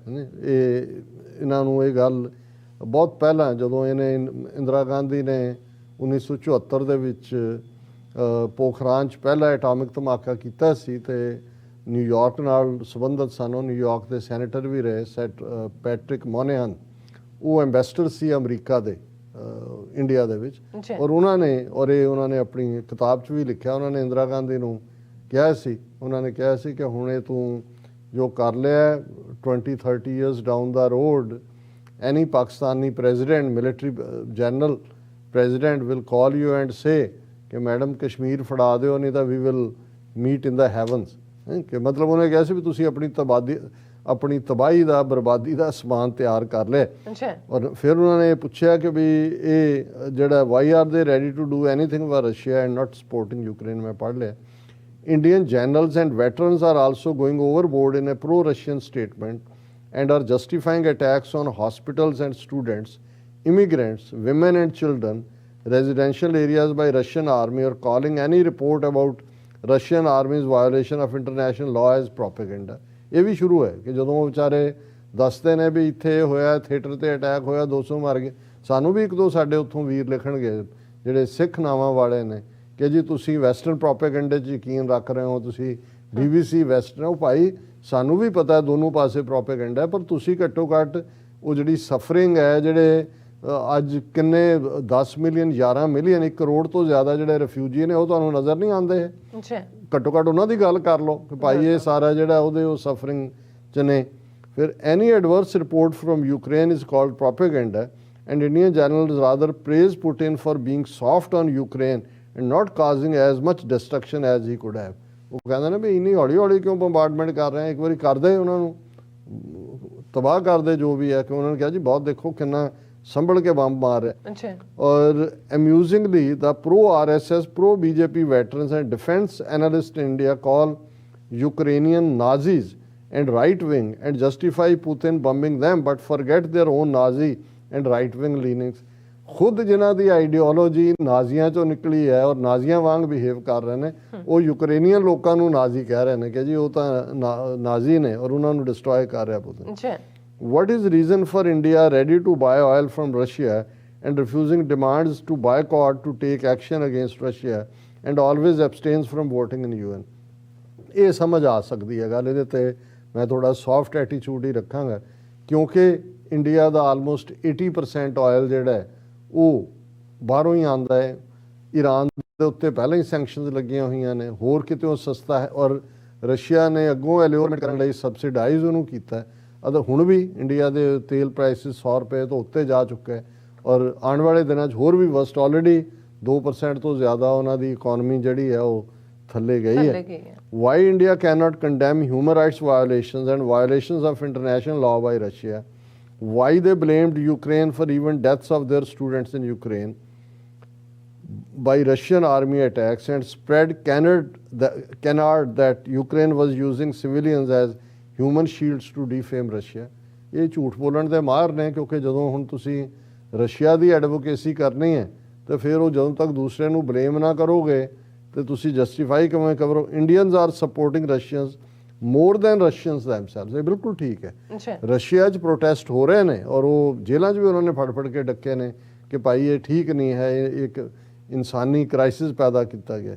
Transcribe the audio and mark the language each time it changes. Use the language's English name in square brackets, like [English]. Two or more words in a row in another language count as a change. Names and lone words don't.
[Punjabi] ਇਹ ਇਹਨਾਂ ਨੂੰ ਇਹ ਗੱਲ ਬਹੁਤ ਪਹਿਲਾਂ ਜਦੋਂ ਇਹਨੇ ਇੰਦਰਾ ਗਾਂਧੀ ਨੇ 1974 ਦੇ ਵਿੱਚ ਪੋਖਰਾਨ 'ਚ ਪਹਿਲਾ ਐਟੋਮਿਕ ਧਮਾਕਾ ਕੀਤਾ ਸੀ ਤੇ ਨਿਊਯਾਰਕ ਨਾਲ ਸੰਬੰਧਿਤ ਸਨ, ਉਹ ਨਿਊਯਾਰਕ ਦੇ ਸੈਨੇਟਰ ਵੀ ਰਹੇ ਪੈਟਰਿਕ ਮੋਨੇਹਨ, ਉਹ ਐਂਬੈਸਡਰ ਸੀ ਅਮਰੀਕਾ ਦੇ ਇੰਡੀਆ ਦੇ ਵਿੱਚ। ਔਰ ਉਹਨਾਂ ਨੇ ਆਪਣੀ ਕਿਤਾਬ 'ਚ ਵੀ ਲਿਖਿਆ, ਉਹਨਾਂ ਨੇ ਇੰਦਰਾ ਗਾਂਧੀ ਨੂੰ ਕਿਹਾ ਸੀ, ਉਹਨਾਂ ਨੇ ਕਿਹਾ ਸੀ ਕਿ ਹੁਣ ਇਹ ਤੂੰ ਜੋ ਕਰ ਲਿਆ [English] 20-30 years down the road any Pakistani president, military general president will call you and say [Punjabi] ਕਿ ਮੈਡਮ ਕਸ਼ਮੀਰ ਫੜਾ ਦਿਓ ਨਹੀਂ ਤਾਂ [English] we will meet in the heavens. [Punjabi] ਕਿ ਮਤਲਬ ਉਹਨੇ ਕਿਹਾ ਸੀ ਵੀ ਤੁਸੀਂ ਆਪਣੀ ਤਬਾਹੀ ਦਾ ਬਰਬਾਦੀ ਦਾ ਸਮਾਨ ਤਿਆਰ ਕਰ ਲਿਆ। ਔਰ ਫਿਰ ਉਹਨਾਂ ਨੇ ਪੁੱਛਿਆ ਕਿ ਵੀ ਇਹ ਜਿਹੜਾ [English] why are they ready to do anything for Russia and not supporting Ukraine. [Punjabi] ਮੈਂ ਪੜ੍ਹ ਲਿਆ [English] Indian generals and veterans are also going overboard in a pro-Russian statement and are justifying attacks on hospitals and students, immigrants, women and children, residential areas by Russian army, or calling any report about Russian army's violation of international law as propaganda। [Punjabi] ਇਹ ਵੀ ਸ਼ੁਰੂ ਹੈ ਕਿ ਜਦੋਂ ਉਹ ਵਿਚਾਰੇ ਦੱਸਦੇ ਨੇ ਵੀ ਇੱਥੇ ਹੋਇਆ ਥੀਏਟਰ ਤੇ ਅਟੈਕ ਹੋਇਆ 200 ਮਰ ਗਏ, ਸਾਨੂੰ ਵੀ ਇੱਕ ਦੋ ਸਾਡੇ ਉੱਥੋਂ ਵੀਰ ਲਿਖਣਗੇ ਜਿਹੜੇ ਸਿੱਖ ਨਾਵਾਂ ਵਾਲੇ ਨੇ ਕਿ ਜੀ ਤੁਸੀਂ [English] western propaganda [Punjabi] 'ਚ ਯਕੀਨ ਰੱਖ ਰਹੇ ਹੋ, ਤੁਸੀਂ BBC ਵੈਸਟਰਨ। ਉਹ ਭਾਈ ਸਾਨੂੰ ਵੀ ਪਤਾ ਦੋਨੋਂ ਪਾਸੇ ਪ੍ਰੋਪੇਗੈਂਡਾ, ਪਰ ਤੁਸੀਂ ਘੱਟੋ ਘੱਟ ਉਹ ਜਿਹੜੀ ਸਫਰਿੰਗ ਹੈ, ਜਿਹੜੇ ਅੱਜ ਕਿੰਨੇ 10 ਮਿਲੀਅਨ 11 ਮਿਲੀਅਨ 1 ਕਰੋੜ ਤੋਂ ਜ਼ਿਆਦਾ ਜਿਹੜੇ ਰਿਫਿਊਜੀ ਨੇ ਉਹ ਤੁਹਾਨੂੰ ਨਜ਼ਰ ਨਹੀਂ ਆਉਂਦੇ। ਘੱਟੋ ਘੱਟ ਉਹਨਾਂ ਦੀ ਗੱਲ ਕਰ ਲਓ ਕਿ ਭਾਈ ਇਹ ਸਾਰਾ ਜਿਹੜਾ ਉਹਦੇ ਉਹ ਸਫਰਿੰਗ 'ਚ ਨੇ। [English] ਫਿਰ any adverse report from Ukraine is called propaganda and Indian generals rather praise Putin for being soft on Ukraine and not causing as much destruction as he could have। [Punjabi] ਉਹ ਕਹਿੰਦੇ ਨੇ ਵੀ ਇੰਨੀ ਹੌਲੀ ਹੌਲੀ ਕਿਉਂ ਬੰਬਾਰਡਮੈਂਟ ਕਰ ਰਹੇ ਆ, ਇੱਕ ਵਾਰੀ ਕਰਦੇ ਉਹਨਾਂ ਨੂੰ ਤਬਾਹ ਕਰਦੇ ਜੋ ਵੀ ਹੈ। ਕਿ ਉਹਨਾਂ ਨੇ ਕਿਹਾ ਜੀ ਬਹੁਤ ਦੇਖੋ ਕਿੰਨਾ ਸੰਭਲ ਕੇ ਬੰਬ ਮਾਰ ਰਿਹਾ। [English] ਔਰ amusingly the pro RSS pro BJP veterans and defense analysts in India call Ukrainian Nazis and right wing and justify Putin bombing them but forget their own Nazi and right wing leanings। [Punjabi] ਖੁਦ ਜਿਨ੍ਹਾਂ ਦੀ ਆਈਡੀਓਲੋਜੀ ਨਾਜ਼ੀਆਂ ਚੋਂ ਨਿਕਲੀ ਹੈ ਔਰ ਨਾਜ਼ੀਆਂ ਵਾਂਗ ਬਿਹੇਵ ਕਰ ਰਹੇ ਨੇ, ਉਹ ਯੂਕਰੇਨੀਅਨ ਲੋਕਾਂ ਨੂੰ ਨਾਜ਼ੀ ਕਹਿ ਰਹੇ ਨੇ ਕਿ ਜੀ ਉਹ ਤਾਂ ਨਾਜ਼ੀ ਨੇ ਔਰ ਉਹਨਾਂ ਨੂੰ ਡਿਸਟਰੋਏ ਕਰ ਰਿਹਾ ਪੁਤਿਨ। ਜੀ [English] What is reason for India ready to buy oil from Russia and refusing demands to boycott to take action against Russia and always abstains from voting in UN? [Punjabi] ਇਹ ਸਮਝ ਆ ਸਕਦੀ ਹੈ ਗੱਲ, ਇਹਦੇ ਤੇ ਮੈਂ ਥੋੜਾ [English] soft attitude [Punjabi] ਹੀ ਰੱਖਾਂਗਾ ਕਿਉਂਕਿ ਇੰਡੀਆ ਦਾ ਆਲਮੋਸਟ 80% ਆਇਲ ਜਿਹੜਾ ਹੈ ਉਹ ਬਾਹਰੋਂ ਹੀ ਆਉਂਦਾ ਹੈ। ਈਰਾਨ ਦੇ ਉੱਤੇ ਪਹਿਲਾਂ ਹੀ ਸੈਂਕਸ਼ਨਸ ਲੱਗੀਆਂ ਹੋਈਆਂ ਨੇ, ਹੋਰ ਕਿਤੇ ਉਹ ਸਸਤਾ ਹੈ ਔਰ ਰਸ਼ੀਆ ਨੇ ਅੱਗੋਂ ਐਲਿਓਰਮੈਂਟ ਕਰਨ ਲਈ ਸਬਸਿਡਾਈਜ਼ ਉਹਨੂੰ ਕੀਤਾ। ਅਦਰ ਹੁਣ ਵੀ ਇੰਡੀਆ ਦੇ ਤੇਲ ਪ੍ਰਾਈਸਿਸ 100 ਰੁਪਏ ਤੋਂ ਉੱਤੇ ਜਾ ਚੁੱਕਾ ਹੈ ਔਰ ਆਉਣ ਵਾਲੇ ਦਿਨਾਂ 'ਚ ਹੋਰ ਵੀ ਵਸਟ, ਆਲਰੇਡੀ 2% ਤੋਂ ਜ਼ਿਆਦਾ ਉਹਨਾਂ ਦੀ ਇਕਨੋਮੀ ਜਿਹੜੀ ਹੈ ਉਹ ਥੱਲੇ ਗਈ ਹੈ। [English] Why India cannot condemn human rights violations and violations of international law by Russia? Why they blamed Ukraine for even deaths of their students in Ukraine by Russian army attacks and spread canard that Ukraine was using civilians as human shields to defame Russia? [Punjabi] ਇਹ ਝੂਠ ਬੋਲਣ ਦੇ ਮਾਹਰ ਨੇ ਕਿਉਂਕਿ ਜਦੋਂ ਹੁਣ ਤੁਸੀਂ ਰਸ਼ੀਆ ਦੀ ਐਡਵੋਕੇਸੀ ਕਰਨੀ ਹੈ ਤੇ ਫਿਰ ਉਹ ਜਦੋਂ ਤੱਕ ਦੂਸਰੇ ਨੂੰ ਬਲੇਮ ਨਾ ਕਰੋਗੇ ਤੇ ਤੁਸੀਂ ਜਸਟੀਫਾਈ ਕਿਵੇਂ ਕਰੋ? [English] Indians are supporting Russians more than Russians themselves. [Punjabi] ਇਹ ਬਿਲਕੁਲ ਠੀਕ ਹੈ। ਰਸ਼ੀਆ 'ਚ ਪ੍ਰੋਟੈਸਟ ਹੋ ਰਹੇ ਨੇ ਔਰ ਉਹ ਜੇਲ੍ਹਾਂ 'ਚ ਵੀ ਉਹਨਾਂ ਨੇ ਫੜ ਕੇ ਡੱਕੇ ਨੇ ਕਿ ਭਾਈ ਇਹ ਠੀਕ ਨਹੀਂ ਹੈ, ਇਹ ਇੱਕ ਇਨਸਾਨੀ ਕ੍ਰਾਈਸਿਸ ਪੈਦਾ ਕੀਤਾ ਗਿਆ।